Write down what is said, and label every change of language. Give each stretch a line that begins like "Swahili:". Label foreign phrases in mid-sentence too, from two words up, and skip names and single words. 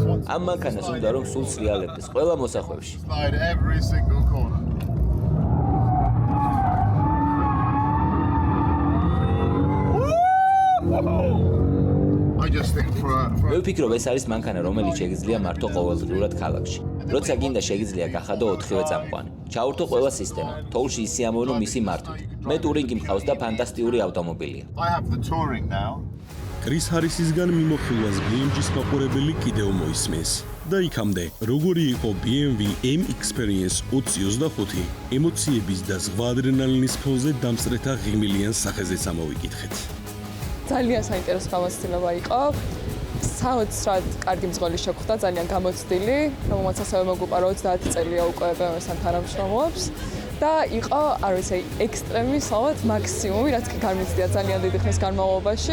Georgian: ამ მანქანას უნდა რომ სულ სრიალებდეს ყველა მოსახვევში.
English: Slide every single corner. I just think for
Georgian: მე ვფიქრობ ეს არის მანქანა რომელიც შეგიძლია მართო ყოველდღიურად ქალაქში. როცა გინდა შეგიძლია გახადო 4-ვე წამყვანი. ჩაურთო ყველა სისტემა. თოვლში ისიამოვნო მისი მართვით. მე ტურინგი მყავს და ფანტასტიკური ავტომობილია.
English: I have the touring now.
Georgian: კრის ჰარისისგან მიმოხილვას BMW-ის მაყურებელი კიდევ მოისმენს. და იქამდე, როგორი იყო BMW M Experience 2025, ემოციების და ზღვა ადრენალინის ფონზე დამსწრეთა ღიმილიან სახეზეც ამოვიკითხეთ. ძალიან საინტერესო გამოცდილება იყო. საოცრად კარგი მძღოლი შეხვდა, ძალიან გამოცდილი, რომელმაც ასევე მოგუყარა 30 წელია უკვე BMW-სთან თანამშრომლობს და იყო, არ ვიცი, ექსტრემი, სწორად მაქსიმუმი, რაც კი გამიცდია ძალიან დიდი ხნის განმავლობაში.